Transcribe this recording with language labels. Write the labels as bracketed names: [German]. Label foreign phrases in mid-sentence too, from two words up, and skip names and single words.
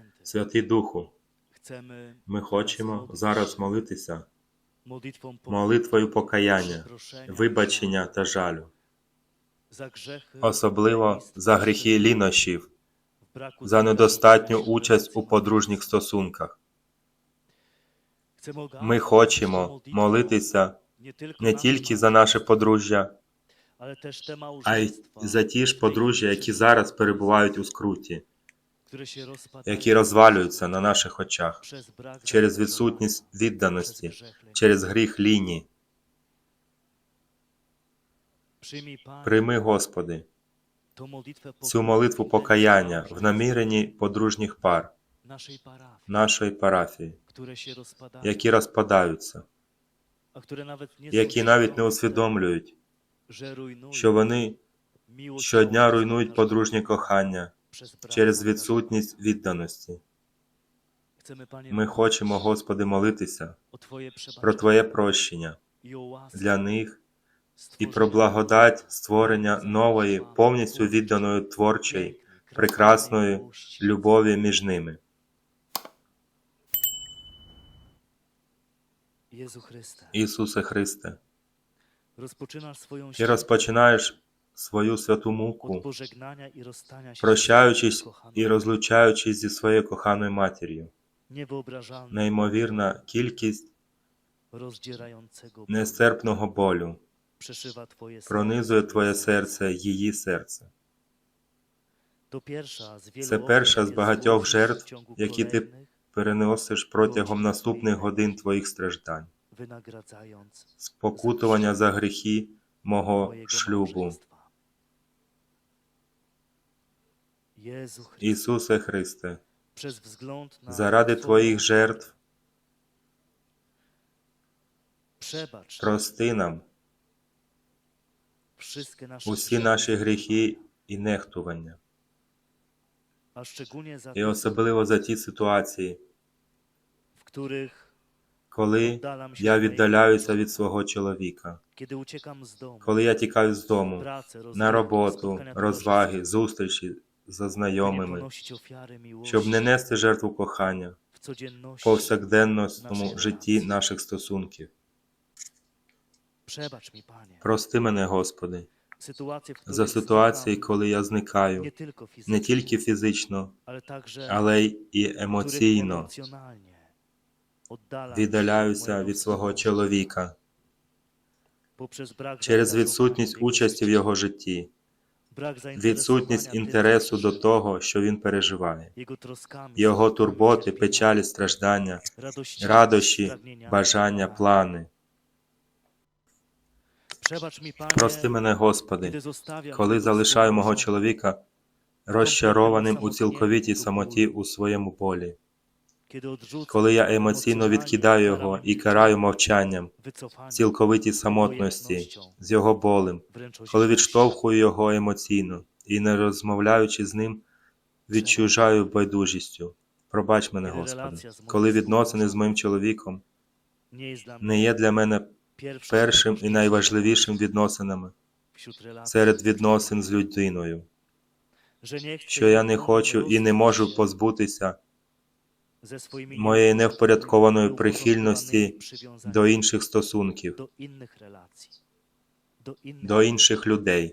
[Ukrainian] Святий Духу, [Polish] chcemy [Ukrainian] ми хочемо зараз молитися [Polish] modlitwą [Ukrainian] молитвою покаяння, [Polish] przeproszenia, [Ukrainian] вибачення та жалю, [Polish] za grzechy, [Ukrainian] особливо за гріхи лінощів, [Polish] w braku [Ukrainian] за недостатню участь у подружніх стосунках. [Polish] Chcemy [Ukrainian] Ми хочемо молитися не тільки за наше подружжя, [Polish] ale też te [Ukrainian] а й [Polish] małżeństwa, [Ukrainian] за ті ж подружжя, які зараз перебувають у скруті, [Polish] które się rozpadają [Ukrainian] які розвалюються на наших очах [Polish] przez brak [Ukrainian] через [Polish] zaangażowania, [Ukrainian] відсутність [Polish] przez [Ukrainian] відданості, [Polish] grzech lęku. [Ukrainian] через гріх лінії. [Polish] Przyjmij, Panie, [Ukrainian] Прийми, Господи, [Polish] tą modlitwę [Ukrainian] цю молитву покаяння в наміренні подружніх пар [Polish] naszej parafii, [Ukrainian] нашої парафії, [Polish] które się rozpadają, [Ukrainian] які розпадаються, [Polish] a które nawet nie [Ukrainian] які [Polish] są [Ukrainian] навіть не [Polish] świadome, [Ukrainian] усвідомлюють, [Polish] że rujnują [Ukrainian] що вони [Polish] miłość [Ukrainian] щодня руйнують [Polish] małżeństwa [Ukrainian] подружнє кохання [Polish] przez brak [Ukrainian] через [Polish] zaangażowania. [Ukrainian] відсутність відданості. [Polish] Chcemy, Panie, [Ukrainian] Ми хочемо, Господи, молитися [Polish] o Twoje [Ukrainian] про [Polish] przebaczenie [Ukrainian] Твоє прощення [Polish] i o łaskę [Ukrainian] для них і [Polish] stworzenia [Ukrainian] про благодать створення нової, повністю відданої творчої, [Polish] pięknej, [Ukrainian] прекрасної [Polish] krasnej miłości. [Ukrainian] любові між ними. [Polish] Jezu Chryste, [Ukrainian] Ісусе Христе, [Polish] rozpoczynasz swoją [Ukrainian] Ти розпочинаєш свою святу [Polish] od [Ukrainian] муку, [Polish] pożegnania i rozstania się [Ukrainian] прощаючись [Polish] z kochaną, [Ukrainian] і розлучаючись зі своєю коханою матір'ю. [Polish] niewyobrażalną, [Ukrainian] Неймовірна кількість [Polish] rozdzierającego bólu [Ukrainian] нестерпного болю [Polish] przeszywa Twoje [Ukrainian] пронизує [Polish] serce. [Ukrainian] Твоє серце, її серце. [Polish] To pierwsza z wielu [Ukrainian] Це [Polish] ofiar, [Ukrainian] перша з [Polish] jakie [Ukrainian] багатьох [Polish] złożysz w [Ukrainian] жертв, [Polish] ciągu [Ukrainian] які ти [Polish] kolejnych, [Ukrainian] переносиш протягом наступних годин Твоїх страждань, [Polish] wynagradzając [Ukrainian] спокутування за гріхи мого [Polish] Twojego [Ukrainian] шлюбу. [Polish] małżeństwa. Jezu Chryste, [Ukrainian] Ісусе Христе, [Polish] przez wzgląd na [Ukrainian] заради [Polish] Twoją [Ukrainian] Твоїх [Polish] ofiarę, [Ukrainian] жертв [Polish] przebacz [Ukrainian] прости нам [Polish] wszystkie nasze [Ukrainian] усі [Polish] grzechy, [Ukrainian] наші гріхи і нехтування. [Polish] a szczególnie za [Ukrainian] І [Polish] te, [Ukrainian] особливо за ті ситуації, [Polish] w których [Ukrainian] коли [Polish] oddalam się [Ukrainian] я [Polish] od mojego [Ukrainian] віддаляюся [Polish] męża, [Ukrainian] від свого чоловіка, [Polish] kiedy uciekam z domu, [Ukrainian] коли я тікаю з дому, [Polish] pracy, [Ukrainian] на [Polish] rozrywki, [Ukrainian] роботу, [Polish] spotkania [Ukrainian] розваги, [Polish] towarzyskie, [Ukrainian] зустрічі за [Polish] by nie [Ukrainian] знайомими, [Polish] ponosić ofiary miłości [Ukrainian] щоб не нести жертву кохання [Polish] w codzienności. [Ukrainian] в повсякденному житті наших стосунків. [Polish] Przebacz mi, Panie, [Ukrainian] Прости мене, Господи, [Polish] sytuacje, w [Ukrainian] за [Polish] których [Ukrainian] ситуації, [Polish] znikam [Ukrainian] коли я зникаю, [Polish] nie tylko [Ukrainian] не [Polish] fizycznie, [Ukrainian] тільки фізично, [Polish] ale także [Ukrainian] але й і [Polish] których [Ukrainian] емоційно [Polish] emocjonalnie oddalam się [Ukrainian] віддаляюся [Polish] od [Ukrainian] від [Polish] mojego [Ukrainian] свого [Polish] wspólnika [Ukrainian] чоловіка [Polish] poprzez brak [Ukrainian] через [Polish] zaangażowania [Ukrainian] відсутність [Polish] w jego [Ukrainian] участі в [Polish] życie, [Ukrainian] його житті, [Polish] brak [Ukrainian] відсутність [Polish] zainteresowania tym, [Ukrainian] інтересу [Polish] co [Ukrainian] до [Polish] przeżywa, [Ukrainian] того, що він переживає, [Polish] jego troskami, [Ukrainian] його [Polish] smutami, [Ukrainian] турботи, [Polish] cierpieniami, [Ukrainian] печалі, страждання, [Polish] radościami, [Ukrainian] радощі, [Polish] pragnieniami, [Ukrainian] бажання, [Polish] planami. [Ukrainian] плани. [Polish] Przebacz mi, Panie, [Ukrainian] Прости мене, Господи, [Polish] kiedy zostawiam [Ukrainian] коли [Polish] swego [Ukrainian] залишаю мого [Polish] wspólnika [Ukrainian] чоловіка розчарованим у цілковитій самоті у своєму болі, [Polish] kiedy odrzucam [Ukrainian] коли я емоційно відкидаю його і караю мовчанням, [Polish] wycofaniem, [Ukrainian] в цілковитій самотності, з його болем, [Polish] wręcz [Ukrainian] коли [Polish] osiołością. [Ukrainian] відштовхую його емоційно і, не розмовляючи з ним, відчужаю байдужістю. Пробач мене, Господи, коли відносини з моїм чоловіком [Polish] Nie jest dla mnie [Ukrainian] не є для мене [Polish] pierwszą, [Ukrainian] першим і [Polish] najważniejszą [Ukrainian] найважливішим відносинами [Polish] wśród relacji, [Ukrainian] серед відносин з людиною, [Polish] że nie chcę [Ukrainian] що я не [Polish] nigdy [Ukrainian] хочу і не [Polish] rozstać [Ukrainian] можу [Polish] się [Ukrainian] позбутися [Polish] ze swoimi [Ukrainian] моєї невпорядкованої [Polish] nieuporządkowanymi [Ukrainian] прихильності [Polish] przywiązaniami [Ukrainian] до інших стосунків, [Polish] do innych relacji, [Ukrainian] до інших людей,